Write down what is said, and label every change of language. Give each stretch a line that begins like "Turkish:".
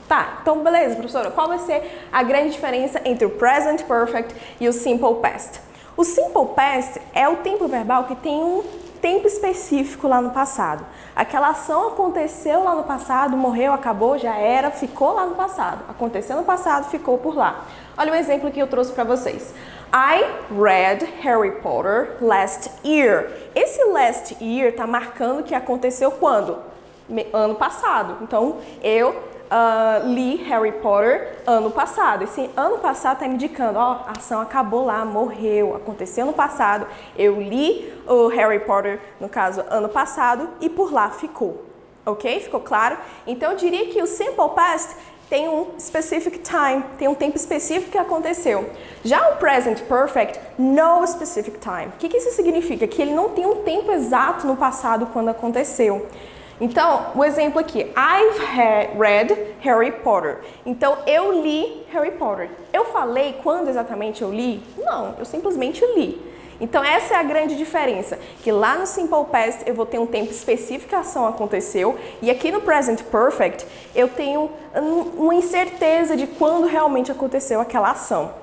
Portuguese: Tá, então beleza, professora, qual vai ser a grande diferença entre o Present Perfect e o Simple Past? O Simple Past é o tempo verbal que tem um tempo específico lá no passado. Aquela ação aconteceu lá no passado, morreu, acabou, já era, ficou lá no passado. Aconteceu no passado, ficou por lá. Olha o exemplo que eu trouxe para vocês.
English: I read Harry Potter last year.
Portuguese: Esse last year está marcando que aconteceu quando? Ano passado. Então, eu li Harry Potter ano passado. Esse ano passado está me indicando, ó, a ação acabou lá, morreu, aconteceu no passado. Eu li o Harry Potter, no caso, ano passado, e por lá ficou. Ok? Ficou claro? Então, eu diria que o Simple Past tem um specific time, tem um tempo específico que aconteceu. Já o Present Perfect, no specific time. O que isso significa? Que ele não tem um tempo exato no passado quando aconteceu. Então, o exemplo aqui,
English: I've read Harry Potter.
Portuguese: Então, eu li Harry Potter. Eu falei quando exatamente eu li? Não, eu simplesmente li. Então, essa é a grande diferença, que lá no Simple Past eu vou ter um tempo específico que a ação aconteceu, e aqui no Present Perfect eu tenho uma incerteza de quando realmente aconteceu aquela ação.